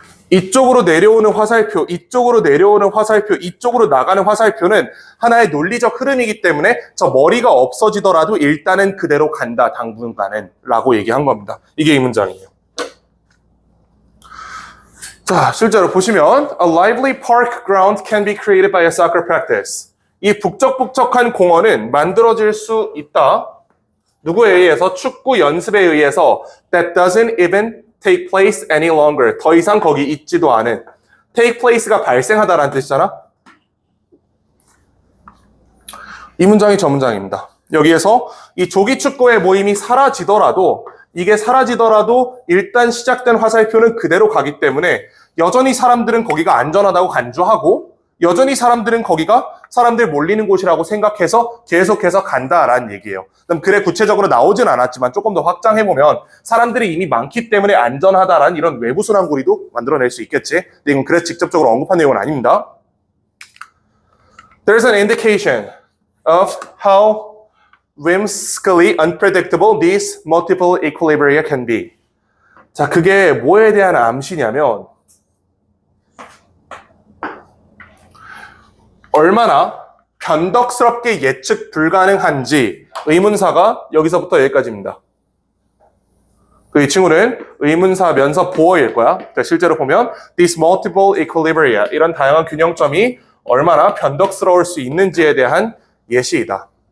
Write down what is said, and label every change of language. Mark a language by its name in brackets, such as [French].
[Korean] 이쪽으로 내려오는 화살표, 이쪽으로 내려오는 화살표, 이쪽으로 나가는 화살표는 하나의 논리적 흐름이기 때문에 저 머리가 없어지더라도 일단은 그대로 간다, 당분간은 라고 얘기한 겁니다. 이게 이 문장이에요. 자, 실제로 보시면 [English] A lively park ground can be created by a soccer practice. [Korean] 이 북적북적한 공원은 만들어질 수 있다. 누구에 의해서? 축구 연습에 의해서 [English] that doesn't even take place any longer. [Korean] 더 이상 거기 있지도 않은. take place가 발생하다라는 뜻이잖아. 이 문장이 저 문장입니다. 여기에서 이 조기축구의 모임이 사라지더라도 이게 사라지더라도 일단 시작된 화살표는 그대로 가기 때문에 여전히 사람들은 거기가 안전하다고 간주하고 여전히 사람들은 거기가 사람들 몰리는 곳이라고 생각해서 계속해서 간다라는 얘기예요. 그럼 글에 구체적으로 나오진 않았지만 조금 더 확장해보면 사람들이 이미 많기 때문에 안전하다라는 이런 외부 순환고리도 만들어낼 수 있겠지. 근데 이건 글에 직접적으로 언급한 내용은 아닙니다. [English] There's an indication of how whimsically unpredictable these multiple equilibria can be. [Korean] 자, 그게 뭐에 대한 암시냐면 얼마나 변덕스럽게 예측 불가능한지 의문사가 여기서부터 여기까지입니다. 그 이 친구는 의문사 면서 보어일 거야. 그러니까 실제로 보면 [English] these multiple equilibria [Korean] 이런 다양한 균형점이 얼마나 변덕스러울 수 있는지에 대한 예시이다.